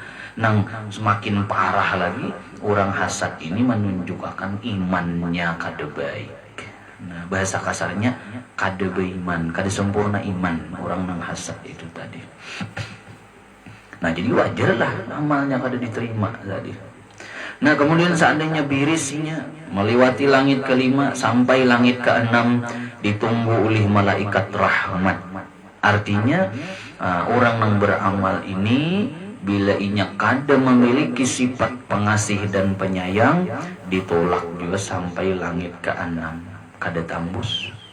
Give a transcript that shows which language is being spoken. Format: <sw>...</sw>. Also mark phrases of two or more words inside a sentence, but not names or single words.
<bjn>Nang semakin parah lagi, orang hasad ini menunjukkan imannya kada baik. Nah, bahasa kasarnya kada beriman, kada sempurna iman orang nang hasad itu tadi. Nah, jadi wajar lah amalnya kada diterima tadi.</bjn> <id>Nah, kemudian seandainya birisnya melewati langit kelima sampai langit keenam ditunggu oleh malaikat rahmat. Artinya orang yang beramal ini bila inya kada memiliki sifat pengasih dan penyayang ditolak juga sampai langit keenam, kada tembus.</id>